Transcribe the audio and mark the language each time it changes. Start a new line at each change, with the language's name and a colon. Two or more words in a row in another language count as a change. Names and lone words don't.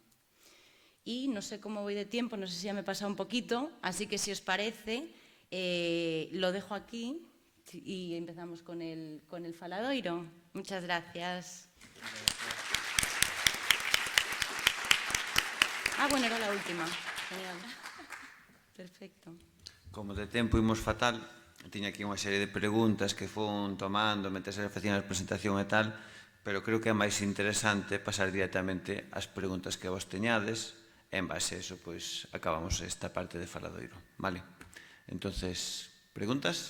Spanish: Y no sé cómo voy de tiempo, no sé si ya me he pasado un poquito, así que si os parece, lo dejo aquí y empezamos con el faladoiro. Muchas gracias. Bueno, era la última. Genial. Perfecto.
Galician: Como de tempo imos fatal, tiña aquí unha serie de preguntas que fun tomando mentre se facían a presentación e tal, pero creo que é máis interesante pasar directamente ás preguntas que vos teñades, e en base a eso, pois, acabamos esta parte de faladoiro, vale?
Spanish: Entonces, preguntas?